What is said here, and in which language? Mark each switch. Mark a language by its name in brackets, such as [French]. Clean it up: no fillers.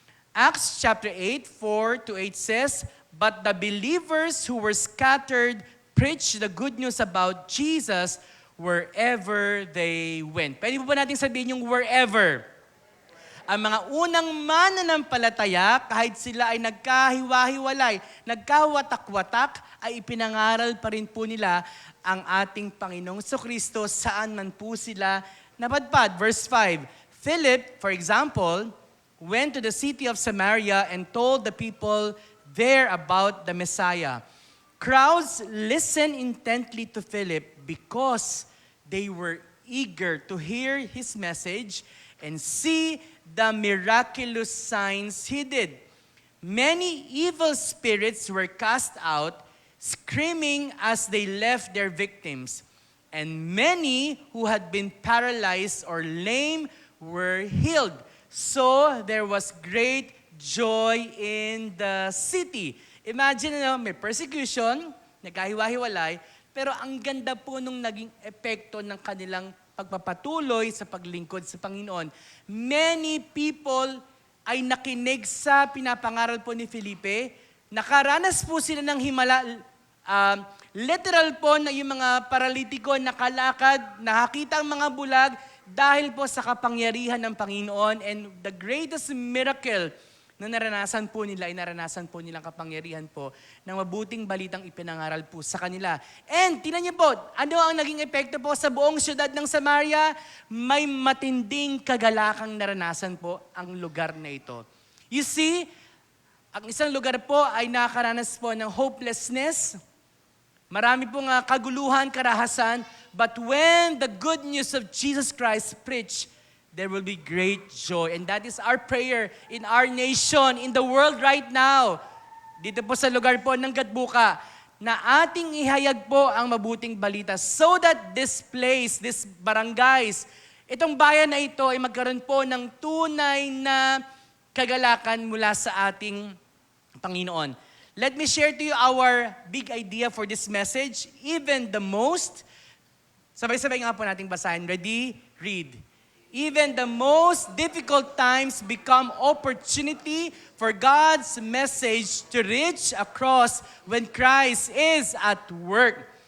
[English] Acts chapter 8, 4-8 says, "But the believers who were scattered preached the good news about Jesus wherever they went." [Filipino] Pwede po ba natin sabihin yung wherever? Ang mga unang mananampalataya, kahit sila ay nagkahiwa-hiwalay, nagkawatak-watak, ay ipinangaral pa rin po nila ang ating Panginoong Kristo saan man po sila napadpad. [English] Verse 5, Philip, for example, went to the city of Samaria and told the people there about the Messiah. Crowds listened intently to Philip because they were eager to hear his message and see the miraculous signs he did. Many evil spirits were cast out, screaming as they left their victims, and many who had been paralyzed or lame were healed. So there was great joy in the city. [Filipino] Imagine, may persecution, nagkahiwa-hiwalay, pero ang ganda po nung naging epekto ng kanilang pagpapatuloy sa paglingkod sa Panginoon. [English] Many people [Filipino] ay nakinig sa pinapangaral po ni Felipe. Nakaranas po sila ng himala. Literal po na yung mga paralitiko nakalakad, nakakita ang mga bulag, dahil po sa kapangyarihan ng Panginoon, [English] and the greatest miracle [Filipino] na naranasan po nila ay naranasan po nilang kapangyarihan po ng mabuting balitang ipinangaral po sa kanila. And tinan niyo po, ano ang naging epekto po sa buong syudad ng Samaria? May matinding kagalakang naranasan po ang lugar na ito. [English] You see, [Filipino] ang isang lugar po ay nakaranas po ng [English] hopelessness, [Filipino] marami pong kaguluhan, karahasan, [English] but when the good news of Jesus Christ preached, there will be great joy. And that is our prayer in our nation, in the world right now. [Filipino] Dito po sa lugar po ng Gatbuka, na ating ihayag po ang mabuting balita [English] so that this place, this barangays, [Filipino] itong bayan na ito ay magkaroon po ng tunay na kagalakan mula sa ating Panginoon. [English] Let me share to you our big idea for this message. Even the most, [Filipino] sabay-sabay nga po nating basahin. [English] Ready? Read. Even the most difficult times become opportunity for God's message to reach across when Christ is at work.